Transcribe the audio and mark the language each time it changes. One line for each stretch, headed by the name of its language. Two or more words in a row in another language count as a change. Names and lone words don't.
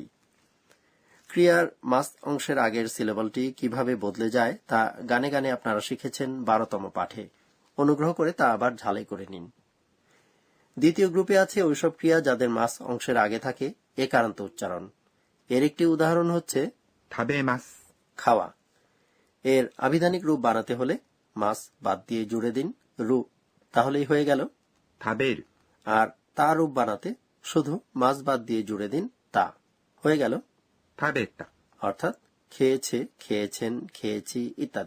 Bangla: ক্রিয়ার মাস অংশের আগের সিলেবলটি কিভাবে বদলে যায় তা গানে গানে আপনারা শিখেছেন 12তম পাঠে। অনুগ্রহ করে তা আবার ঝালাই করে নিন। দ্বিতীয় গ্রুপে আছে ওইসব ক্রিয়া যাদের মাস অংশের আগে থাকে একারান্ত উচ্চারণ। এর একটি উদাহরণ হচ্ছে
Japanese: 食べます。
Bangla: খাওয়া। এর আবিধানিক রূপ বানাতে হলে মাস বাদ দিয়ে জুড়ে দিন রু। তাহলেই হয়ে গেল।
Japanese: 食べる。
Bangla: আর তা রূপ বানাতে শুধু মাস বাদ দিয়ে জুড়ে দিন তা। হয়ে গেল
Japanese: 食べた。
Bangla: অর্থাৎ খেয়েছে, খেয়েছেন, খেয়েছি ইত্যাদি।